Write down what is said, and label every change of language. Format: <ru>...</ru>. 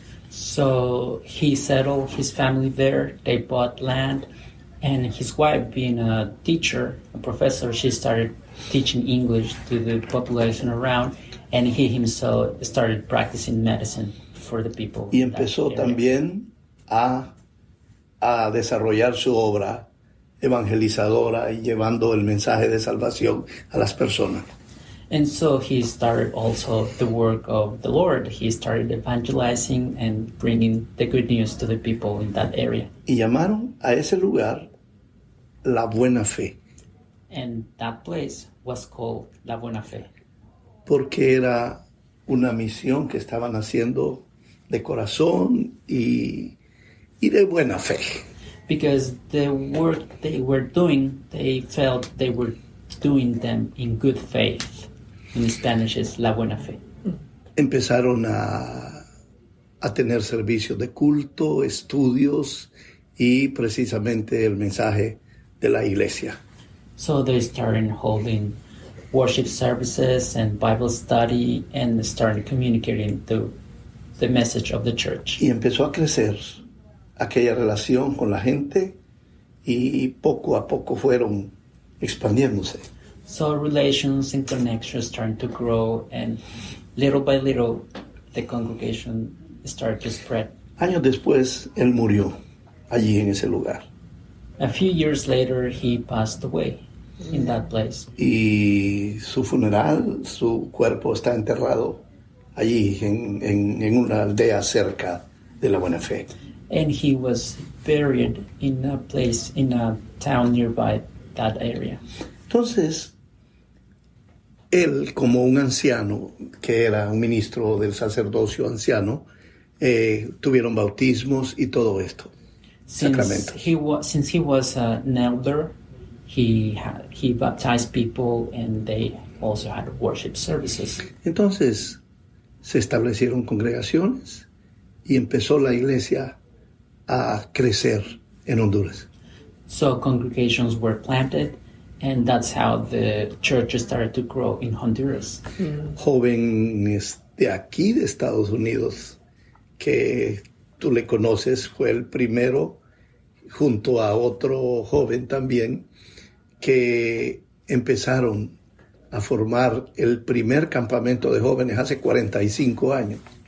<en>So he settled his family there, they bought land, and his wife, being a teacher, a professor, she started teaching English to the population around, and he himself started practicing medicine for the people.</en> <es>Y empezó también a desarrollar su obra evangelizadora y llevando el mensaje de salvación a las personas.</es> <en>And so he started also the work of the Lord. He started evangelizing and bringing the good news to the people in that area.</en> <es>Y llamaron a ese lugar La Buena Fe,</es> <en>And that place was called La Buena Fe,</en> <es>porque era una misión que estaban haciendo de corazón y de buena fe.</es> <en>because the work they were doing, they felt they were doing them in good faith. In Spanish is La Buena Fe.</en> <es>Empezaron a tener servicios de culto, estudios y precisamente el mensaje de la iglesia.</es> <en>So they started holding worship services and Bible study and started communicating the message of the church.</en> <es>Y empezó a crecer aquella relación con la gente y poco a poco fueron expandiéndose.</es> <en>So relations and connections started to grow, and little by little the congregation started to spread.</en> <es>Años después, él murió allí en ese lugar.</es> <en>A few years later, he passed away in that place.</en> <es>Y su funeral, su cuerpo está enterrado allí en una aldea cerca de La Buena Fe.</es> <en>And he was buried in a place, in a town nearby that area.</en> <es>Entonces, él, como un anciano, que era un ministro del sacerdocio anciano, tuvieron bautismos y todo esto, sacramentos.</es> <en>Since he was an elder, he baptized people, and they also had worship services.</en> <es>Entonces, se establecieron congregaciones y empezó la iglesia a crecer en Honduras.</es> <en>So congregations were planted, and that's how the church started to grow in Honduras.</en> <es>Jóvenes de aquí, de Estados Unidos, que tú le conoces, fue el primero, junto a otro joven también, que empezaron a formar el primer campamento de jóvenes hace 45 años.</es>